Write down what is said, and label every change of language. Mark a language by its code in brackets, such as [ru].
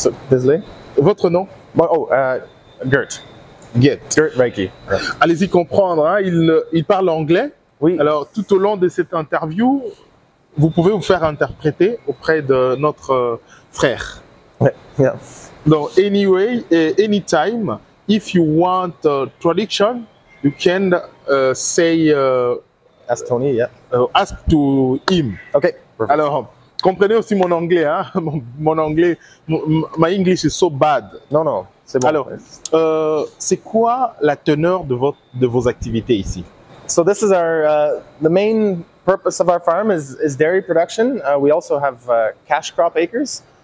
[fr] Désolé. Votre nom? Gert. Gert Reiki. Allez-y comprendre, hein? Il parle anglais. Oui. Alors, tout au long de cette interview, vous pouvez vous faire interpréter auprès de notre frère. [en] Yeah. Donc, anyway, anytime, if you want traduction, you can say, Ask Tony, yeah. Ask to him. Okay. Perfect. [fr] Alors, comprenez aussi mon anglais, hein? Mon anglais, [en] my English is so bad. [fr] Non, c'est bon. Alors, c'est quoi la teneur de vos activités ici? [en] So this is our, the main purpose of our farm is dairy production. We also have cash crop acres.